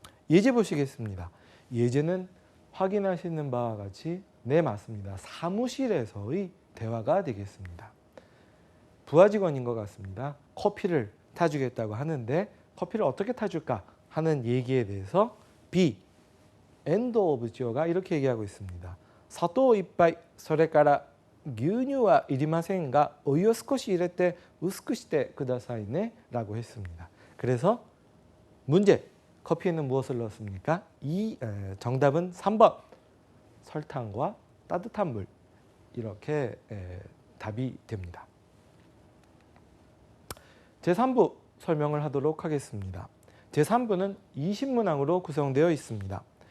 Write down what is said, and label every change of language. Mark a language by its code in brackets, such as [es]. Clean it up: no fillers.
[ko] 예제 보시겠습니다. 예제는 확인하시는 바와 같이 네, 맞습니다. 사무실에서의 대화가 되겠습니다. 부하 직원인 것 같습니다. 커피를 타주겠다고 하는데 커피를 어떻게 타줄까 하는 얘기에 대해서 B, 엔드 오브 지어가 이렇게 얘기하고 있습니다. [ja] 砂糖いっぱい、それから牛乳はいりませんがお湯を少し入れて薄くしてくださいね [ko] 라고 했습니다. 그래서 문제, 커피에는 무엇을 넣었습니까? 정답은 3번, 설탕과 따뜻한 물, 이렇게 답이 됩니다. 제3부 설명을 하도록 하겠습니다. 제3부는 20문항으로 구성되어 있습니다.